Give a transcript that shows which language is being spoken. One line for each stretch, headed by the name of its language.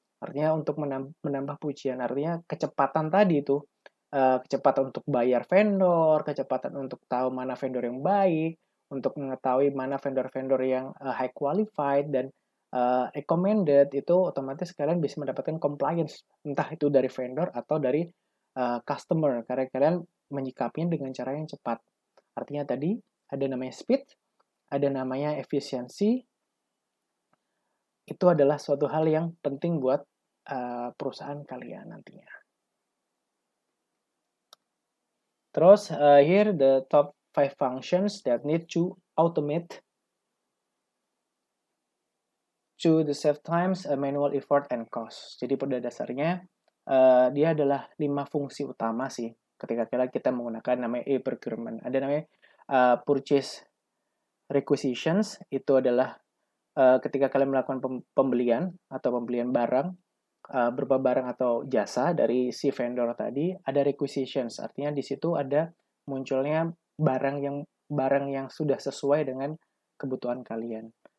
Indonesian: Artinya untuk menambah pujian, artinya kecepatan tadi itu, kecepatan untuk bayar vendor, kecepatan untuk tahu mana vendor yang baik, untuk mengetahui mana vendor-vendor yang
English: high qualified
Indonesian: dan recommended, itu otomatis kalian bisa mendapatkan compliance, entah itu dari vendor atau dari customer, karena kalian menyikapinya dengan cara yang cepat. Artinya tadi ada namanya speed, ada namanya efisiensi, itu adalah suatu hal yang penting buat perusahaan kalian nantinya.
English: Terus here the top 5 functions that need to automate to the save times, manual effort and cost.
Indonesian: Jadi pada dasarnya dia adalah 5 fungsi utama sih ketika kita menggunakan namanya e-procurement. Ada namanya purchase requisitions, itu adalah ketika kalian melakukan pembelian atau pembelian barang, berupa barang atau jasa dari si vendor tadi, ada requisitions, artinya di situ ada munculnya barang yang sudah sesuai dengan kebutuhan kalian.